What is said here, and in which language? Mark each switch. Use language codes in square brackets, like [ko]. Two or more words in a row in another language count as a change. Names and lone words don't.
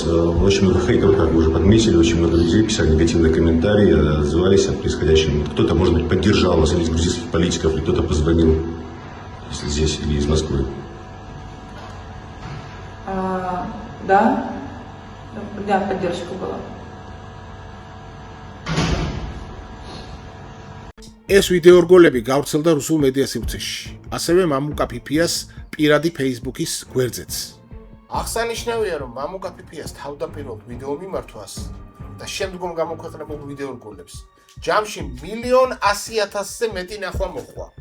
[ru] Очень много хейтеров, как вы уже подметили, очень много людей писали негативные комментарии, отзывались о происходящем. Кто-то, может быть, поддержал вас или из грузинских политиков, или кто-то позвонил, если здесь, или из Москвы. Да, поддержка была. [ka] ეს ვიდეო რგოლები გავრცელდა რუსულ მედია სივრცეში, ასევე მამუკა ფიფიას პირადი Facebook-ის გვერდზეც. აღსანიშნავია, რომ მამუკა ფიფიას თავდაპირველად ვიდეო მიმართვას და შემდგომ გამოქვეყნებულ ვიდეო რგოლებს ჯამში 1,100,000-ზე მეტი ნახვა მოჰყვა.